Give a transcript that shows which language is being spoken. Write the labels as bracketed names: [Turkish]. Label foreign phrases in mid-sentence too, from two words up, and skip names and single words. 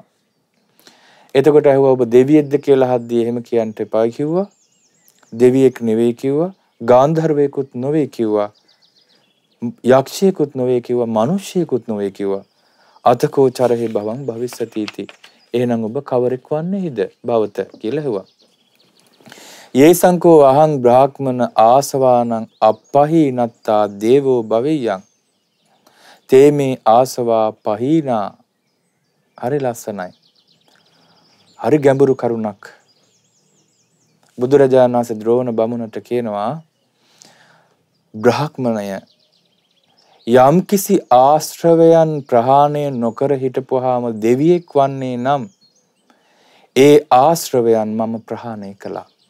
[Sinhala] එතකොට ඇහුවා ඔබ දෙවියෙක්ද කියලා අහද්දී එහෙම කියන්න එපා කිව්වා. දෙවියෙක් නෙවෙයි කිව්වා. ගාන්ධර්වයෙකුත් නොවේ කිව්වා. යක්ෂයෙකුත් නොවේ කිව්වා. මිනිසෙකුත් නොවේ කිව්වා. [Pali] අතකෝ චරහි භවං භවිස්සතිති. [Sinhala] එහෙනම් ඔබ කවරෙක් වන්නේද භවත කියලා ඇහුවා. [Pali] යේසංකෝ අහං බ්‍රාහ්මන ආසවානං අප්පහීනත්තා දේවෝ භවෙයං. තේ මේ ආසවා පහීනා. [Sinhala] හරි ලස්සනයි. හරි ගැඹුරු කරුණක්. බුදුරජාණන් වහන්සේ ද්‍රෝණ බමුණට කියනවා බ්‍රාහ්මණය යම් කිසි ආශ්‍රවයන් ප්‍රහාණය නොකර හිටපුවාම දෙවියෙක් වන්නේ නම් ඒ ආශ්‍රවයන් මම ප්‍රහාණය කළා.